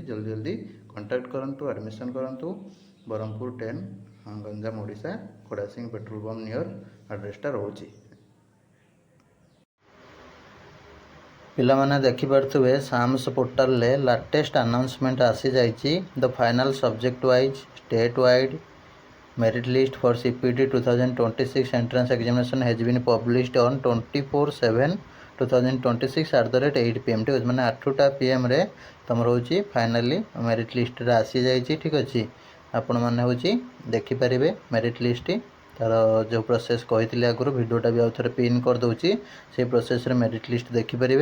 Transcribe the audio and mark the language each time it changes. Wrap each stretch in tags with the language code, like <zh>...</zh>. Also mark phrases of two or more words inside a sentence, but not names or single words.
<or>ଜଲ୍ଦି ଜଲ୍ଦି କଣ୍ଟାକ୍ଟ କରନ୍ତୁ, ଆଡ଼ମିସନ୍ କରନ୍ତୁ। ବ୍ରହ୍ମପୁର 10 ଗଞ୍ଜାମ ଓଡ଼ିଶା, ଖୋଡ଼ାସିଂ</or> <en>petrol pump near</en> <or>ଆଡ୍ରେସଟା ରହୁଛି। ପିଲାମାନେ ଦେଖିପାରୁଥିବେ ସାମ୍ସ ପୋର୍ଟାଲରେ</or> <en>latest announcement</en> <or>ଆସିଯାଇଛି।</or> <en>The final subject wise state wide merit list for CPT 2026 entrance examination has been published on 24/7/2026 @ 8 PM।</en> <or>ଠିକ୍ ଅଛି। ମାନେ 8ଟା PM ରେ ତୁମର ହେଉଛି ଫାଇନାଲି ମେରିଟ୍ ଲିଷ୍ଟରେ ଆସିଯାଇଛି। ଠିକ୍ ଅଛି। ଆପଣମାନେ ହେଉଛି ଦେଖିପାରିବେ</or> <en>merit list,</en> <or>ତା'ର ଯେଉଁ ପ୍ରୋସେସ୍ କହିଥିଲି ଆଗରୁ, ଭିଡ଼ିଓଟା ବି ଆଉ ଥରେ ପିନ୍ କରିଦେଉଛି। ସେଇ ପ୍ରୋସେସ୍ରେ</or> <en>merit list</en> <or>ଦେଖିପାରିବେ।</or>